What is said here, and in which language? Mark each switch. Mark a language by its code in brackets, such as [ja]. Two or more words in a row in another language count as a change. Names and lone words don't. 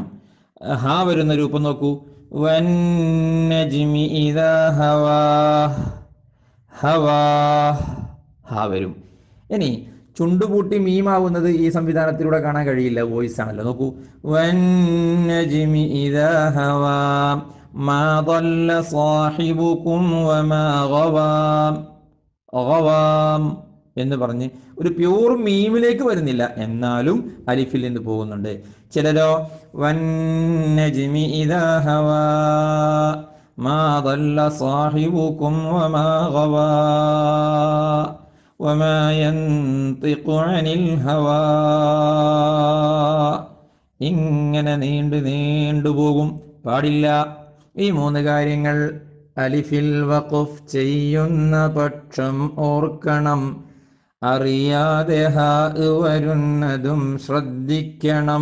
[ml] ഹാ വരുന്ന രൂപം നോക്കൂ. [ar] والنجم إذا هوى, [ml] ഹവാ, ഹാ വരും. ഇനി ചുണ്ടുപൂട്ടി മീമാവുന്നത് ഈ സംവിധാനത്തിലൂടെ കാണാൻ കഴിയില്ല, വോയിസ് ആണല്ലോ. [ar] നോക്കൂ, والنجم إذا هوى ما ضل صاحبكم وما غوى, [ml] ഗവാം എന്ന് പറഞ്ഞ് ഒരു പ്യൂർ മീമിലേക്ക് വരുന്നില്ല, എന്നാലും അലിഫിൽ നിന്ന് പോകുന്നുണ്ട്. [ar] ചിലരോ والنجم إذا هوى ما ضل صاحبكم وما غوى وما ينطق عن الهوى, [ml] ഇങ്ങനെ നീണ്ടു പോകും, പാടില്ല. ഈ 3 കാര്യങ്ങൾ അലിഫിൽ വഖഫ് ചെയ്യുന്ന പക്ഷം ഓർക്കണം. അറിയാതെ ഹാ വരുന്നതും ശ്രദ്ധിക്കണം.